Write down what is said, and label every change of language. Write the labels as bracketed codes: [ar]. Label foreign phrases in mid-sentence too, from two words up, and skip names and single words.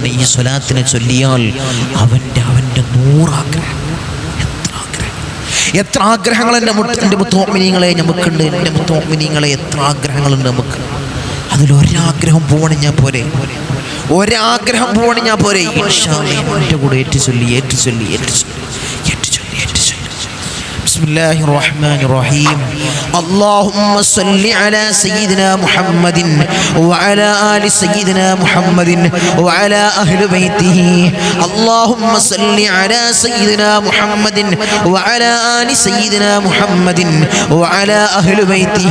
[ml] ഈ സ്വലാത്തിനെ ചൊല്ലിയാൽ അവൻ്റെ 100 ആഗ്രഹം. എത്ര ആഗ്രഹങ്ങൾ എൻ്റെ മുത്തുമുഅ്മിനീങ്ങളെ നമുക്കുണ്ട്. എൻ്റെ മുത്തുമുഅ്മിനീങ്ങളെ എത്ര ആഗ്രഹങ്ങളുണ്ട് നമുക്ക്. അതിലൊരാഗ്രഹം പോവണിഞ്ഞാൽ പോരെ, ഒരാഗ്രഹം പോവണിഞ്ഞാൽ പോരെ. [ar] إن شاء الله [ml] എൻ്റെ കൂടെ ഏറ്റുചൊല്ലി. [ar] بسم الله الرحمن الرحيم. اللهم صل على سيدنا محمد وعلى آل سيدنا محمد وعلى أهل بيته. اللهم صل على سيدنا محمد وعلى آل سيدنا محمد وعلى أهل بيته.